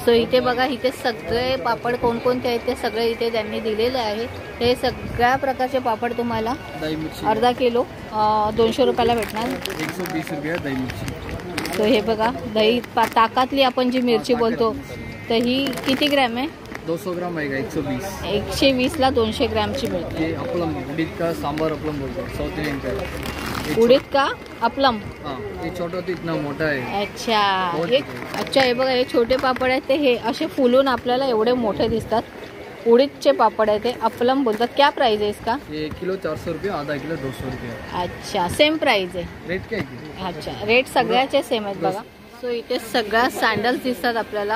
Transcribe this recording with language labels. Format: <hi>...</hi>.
<mr>So इथे बघा, इथे सगळे पापड कोणकोणते आहेत ते सगळे इथे त्यांनी दिलेले आहे। हे सगळ्या प्रकारचे पापड तुम्हाला दही मिर्ची अर्धा किलो 200 रुपयाला भेटणार। 120 रुपये दही मिर्ची। तो हे बघा दही ताकातली आपण जी मिरची बोलतो, तर ही किती ग्रॅम आहे?</mr> <hi>200 ग्राम आएगा 120।</hi> <mr>120 ला 200 ग्रॅमची मिळते।</mr> <hi>ये अपलम उड़ीद का सांबर अपलम बोलते हैं, साउथ इंडियन का। उडीद का अपलम? हाँ ये छोटा तो इतना मोटा है।</hi> <mr>अच्छा हे अच्छा हे बघा, हे छोटे पापड आहेत ते हे असे फुलून आपल्याला एवढे मोठे दिसतात। उडीदचे पापड आहे ते अपलम बोलतात।</mr> <hi>क्या प्राइस है इसका? ये किलो 400 रुपये, आधा किलो 200 रुपये।</hi> <mr>अच्छा सेम प्राइस आहे।</mr> <hi>रेट क्या है?</hi> <mr>अच्छा रेट सगळ्याचे सेम आहेत बघा। सो इथे सगळ्या सँडल्स दिसतात आपल्याला।</mr>